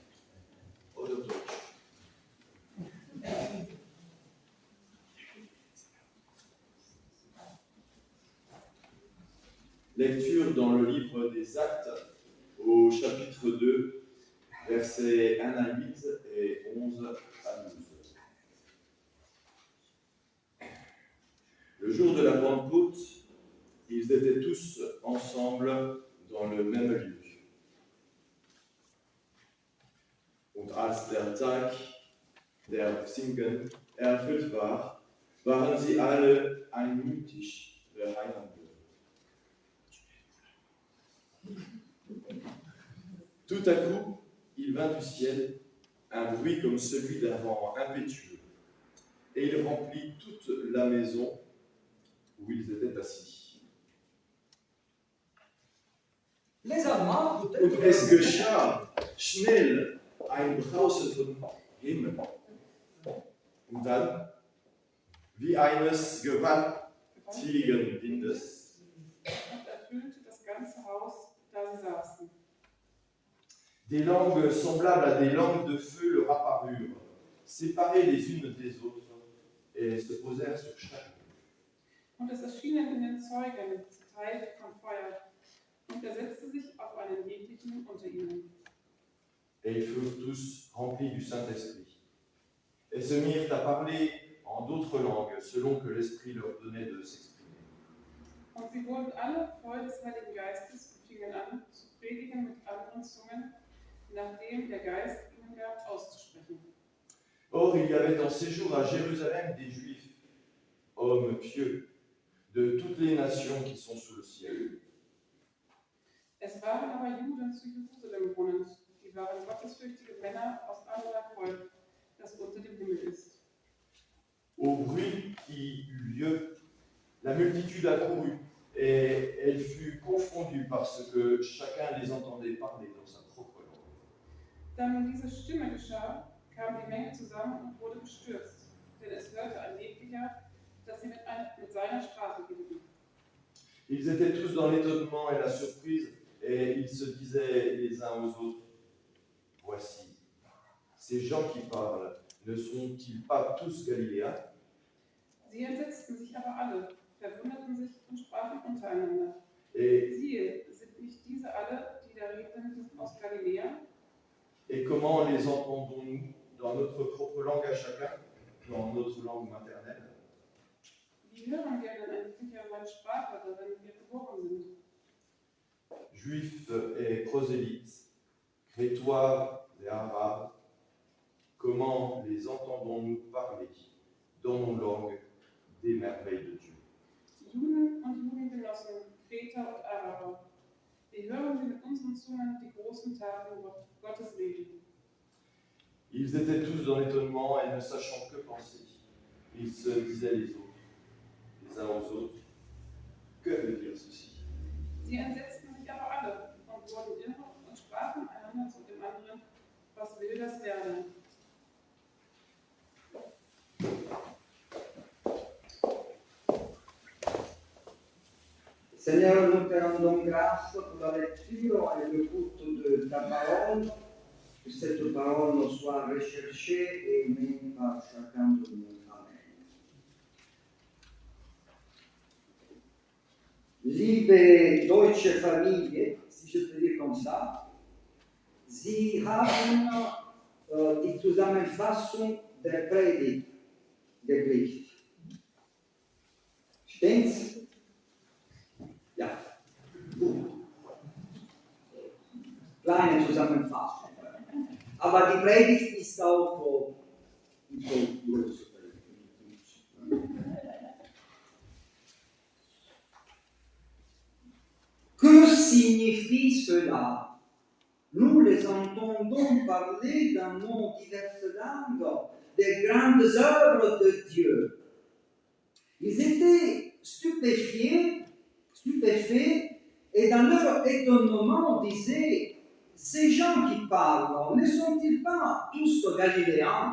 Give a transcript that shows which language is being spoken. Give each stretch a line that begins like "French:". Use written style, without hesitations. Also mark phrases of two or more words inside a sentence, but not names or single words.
French: Lecture dans le livre des Actes, au chapitre 2, versets 1 à 8 et 11 à 12. Le jour de la Pentecôte, ils étaient tous ensemble dans le même lieu.
German: Und als der Tag der Pfingsten erfüllt war, waren sie alle einmütig beieinander.
French: Tout à coup, il vint du ciel un bruit comme celui d'un vent impétueux, et il remplit toute la maison où ils étaient assis. Les Allemands,
German: Und es geschah schnell ein Brausen von Himmel. Und dann, wie eines gewaltigen Windes, und erfüllte das ganze Haus, da sie saßen.
French: des langues semblables à des langues de feu leur apparurent, séparées les unes des autres, et se posèrent sur chacun.
German: Und es erschienen in den Zeugen Teile von Feuer, und er setzte sich auf einen jeglichen unter ihnen.
French: Et ils furent tous remplis du Saint-Esprit, et se mirent à parler en d'autres langues, selon que l'Esprit leur donnait de s'exprimer.
German: Und sie wurden alle voll des Heiligen Geistes und fingen an, zu predigen mit anderen Zungen, nachdem der Geist ihnen gab, auszusprechen.
French: Or, il y avait en séjour à Jérusalem des Juifs, hommes pieux, de toutes les nations qui sont sous le ciel.
German: Es waren aber Juden zu Jerusalem wohnend, die waren gottesfürchtige Männer aus allerlei Volk, das unter dem Himmel ist.
French: Au bruit qui eut lieu, la multitude accourut, et elle fut confondue parce que chacun les entendait parler dans sa propre langue.
German: Dann diese Stimme geschah, kam die Menge zusammen und wurde bestürzt, denn es hörte ein jeglicher, dass sie mit seiner Sprache redeten.
French: Ils étaient tous dans l'étonnement et la surprise, et ils se disaient les uns aux autres, « Voici, ces gens qui parlent, ne sont-ils pas tous Galiléens ?»
German: Sie entsetzten sich aber alle, verwunderten sich und sprachen untereinander.
French: Et,
German: Siehe, sind nicht diese alle, die da reden, aus Galiläa?
French: et comment les entendons-nous dans notre propre langue à chacun, dans notre langue maternelle?
German: Wie hören wir denn eine seine Sprache, darin wir geboren sind?
French: Juifs et prosélytes, crétois et arabes, comment les entendons-nous parler dans nos langues des merveilles de Dieu?
German: Juden und Judengenossen, Kreter und Araber, wie hören wir mit unseren Zungen die großen Taten Gottes reden?
French: Ils étaient tous dans l'étonnement et ne sachant que penser. Ils se disaient les uns aux autres, que veut dire ceci?
German: Sie entsetzten sich aber alle und wurden irre und sprachen einander zu dem anderen, was will das werden?
French: Seigneur, nous te rendons grâce pour la lecture et l'écoute de ta parole, que cette parole nous soit recherchée et aimée par chacun de nous.
German: Amen. Liebe deutsche Familie,
French: si je peux dire comme ça,
German: Sie haben die Zusammenfassung der Predigt gekriegt. Stimmt's? Ja, gut. Kleine Zusammenfassung. Aber die Predigt ist auch nicht so groß.
French: Que signifie cela? nous les entendons parler dans nos diverses langues des grandes œuvres de Dieu. Ils étaient stupéfaits, et dans leur étonnement, on disait, ces gens qui parlent, ne sont-ils pas tous galiléens?